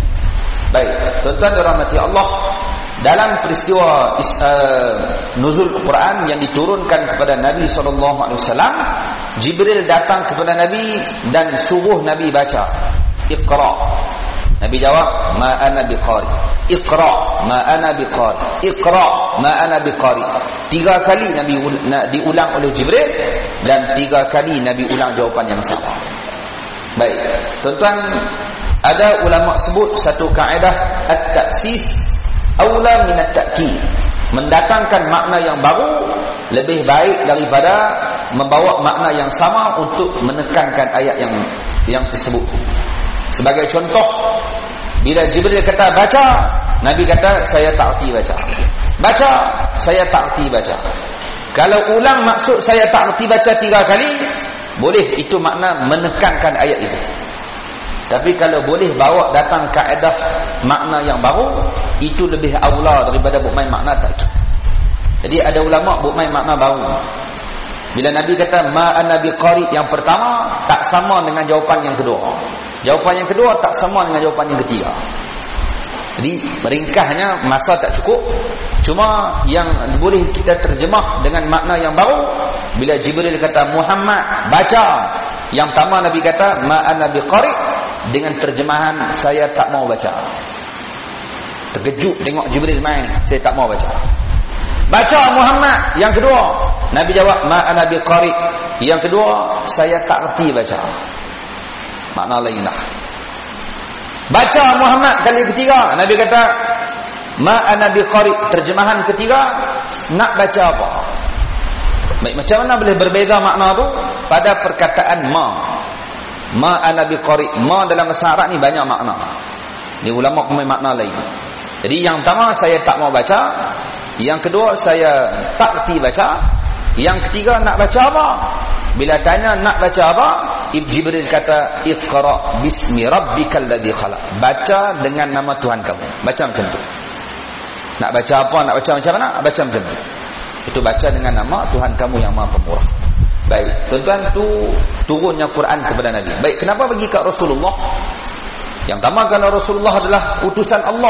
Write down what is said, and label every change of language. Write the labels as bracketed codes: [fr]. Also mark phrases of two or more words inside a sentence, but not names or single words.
[ms] Baik, tuan-tuan dirahmati Allah, dalam peristiwa nuzul Quran yang diturunkan kepada Nabi SAW, Jibril datang kepada Nabi dan suruh Nabi baca Iqra'. Nabi jawab, [ar] ما أنا بقارئ. اقرأ، ما أنا بقارئ. اقرأ، ما أنا بقارئ. [ms] 3 kali Nabi diulang oleh Jibril, dan 3 kali Nabi ulang jawapan yang sama. Baik, tuan-tuan, ada ulama sebut satu kaedah [ar] التأسيس أولى من التأكيد. [ms] Mendatangkan makna yang baru lebih baik daripada membawa makna yang sama untuk menekankan ayat yang tersebut. Sebagai contoh, bila Jibril kata baca, Nabi kata saya tak erti baca. Baca, saya tak erti baca. Kalau ulang maksud saya tak erti baca 3 kali, boleh, itu makna menekankan ayat itu. Tapi kalau boleh bawa datang kaedah makna yang baru, itu lebih aula daripada buat main makna tak. Jadi ada ulama buat main makna baru. Bila Nabi kata [ar] ما أنا بقارئ [ms] yang pertama, tak sama dengan jawapan yang kedua. Jawapan yang kedua tak sama dengan jawapan yang ketiga. Jadi meringkasnya masa tak cukup. Cuma yang boleh kita terjemah dengan makna yang baru, bila Jibril kata Muhammad baca, yang pertama Nabi kata [ar] ما أنا بقارئ, [ms] dengan terjemahan saya tak mau baca. Terkejut tengok Jibril main, saya tak mau baca. Baca Muhammad, yang kedua Nabi jawab [ar] ما أنا بقارئ, [ms] yang kedua saya tak erti baca. Makna lain dah. Baca Muhammad kali ketiga, Nabi kata [ar] ما أنا بقارئ, [ms] terjemahan ketiga nak baca apa? Baik, macam mana boleh berbeza makna tu? Pada perkataan [ar] ما أنا بقارئ, [ms] ma dalam bahasa Arab ni banyak makna. Ni ulama punya makna lain. Jadi yang pertama saya tak mau baca, Yang kedua, saya tak kerti baca. Yang ketiga, nak baca apa? Bila tanya nak baca apa, Jibril kata, [ar] اقرأ باسم ربك الذي خلق. [ms] Baca dengan nama Tuhan kamu. Baca macam tu. Nak baca apa, nak baca macam mana? Baca macam tu. Itu baca dengan nama Tuhan kamu yang Maha Pemurah. Baik, tuan-tuan, tu turunnya Quran kepada Nabi. Baik, kenapa bagi kat Rasulullah? Yang pertama, kerana Rasulullah adalah utusan Allah.